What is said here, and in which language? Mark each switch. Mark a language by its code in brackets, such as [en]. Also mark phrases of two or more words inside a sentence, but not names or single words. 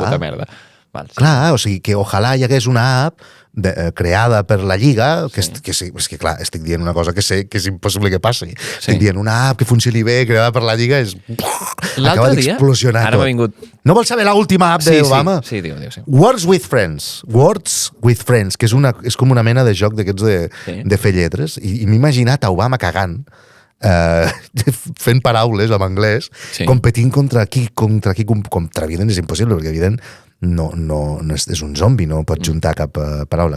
[ca] una puta merda. Val, sí. Clar, o sigui, que ojalà hi hagués una app creada per la Lliga, és que clar, estic dient una cosa que sé que és impossible que passi. Estic dient una app que funcioni bé, creada per la Lliga, acaba d'explosionar ara tot. m'ha vingut... No vols saber l'última app d'Obama? Sí, diu, sí. Words with Friends, que és com una mena de joc d'aquests de fer lletres, i m'he imaginat a Obama cagant, fent paraules en anglès, competint contra evident és impossible, perquè evident no és un zombi, no pot juntar cap paraula.